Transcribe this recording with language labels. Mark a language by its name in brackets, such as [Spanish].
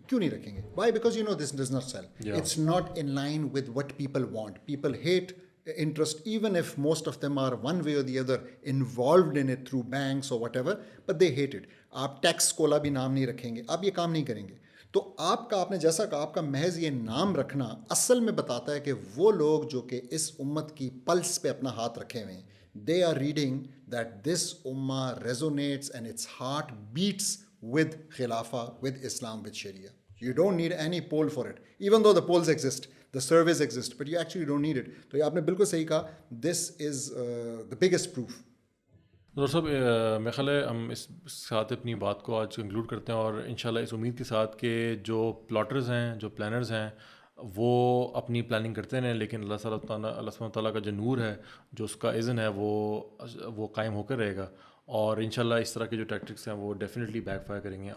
[Urdu] کیوں نہیں رکھیں گے؟ [English] Why? Because you know this does not sell. It's not in line with what people want. People hate interest, even if most of them are one way or the other involved in it through banks or whatever, but they hate it. [Urdu] آپ tax کولا بھی نام نہیں رکھیں گے, آپ یہ کام نہیں کریں گے. تو آپ نے جیسا کہا, آپ کا محض یہ نام رکھنا اصل میں بتاتا ہے کہ وہ لوگ جو کہ اس امت کی پلس پہ اپنا ہاتھ رکھے ہوئے ہیں, [English] they are reading that this ummah resonates and its heart beats with Khilafah, with Islam, with Sharia. You don't need any poll for it, even though the polls exist, the surveys exist, but you actually don't need it. [Urdu] تو یہ آپ نے بالکل صحیح کہا, [English] this is the biggest proof. [Urdu] Doctor صاحب, میرا خیال ہے ہم اس ساتھ اپنی بات کو آج کنکلوڈ کرتے ہیں, اور انشاءاللہ اس امید کے ساتھ کہ جو پلاٹرز ہیں, جو پلانرز ہیں, وہ اپنی پلاننگ کرتے رہیں, لیکن اللہ سبحانہ تعالیٰ کا جو نور ہے, جو اس کا اذن ہے, وہ قائم ہو کر رہے گا, اور انشاءاللہ اس طرح کے جو ٹیکٹکس ہیں وہ ڈیفینیٹلی بیک فائر کریں گے.